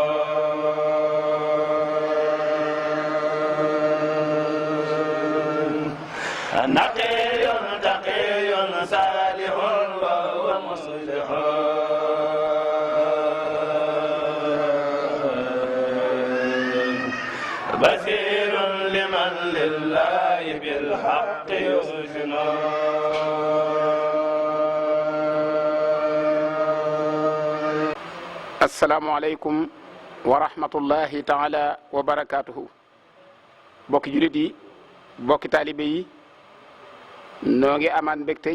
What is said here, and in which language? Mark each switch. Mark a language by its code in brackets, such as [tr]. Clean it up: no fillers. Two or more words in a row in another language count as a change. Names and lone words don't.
[ar] نقي تقي صالح وهو مصلح بصير لمن لله بالحق يحسن السلام عليكم ورحمة الله تعالى وبركاته [wo] bokki julit yi bokki taalibe yi noo ngi amaan mbégte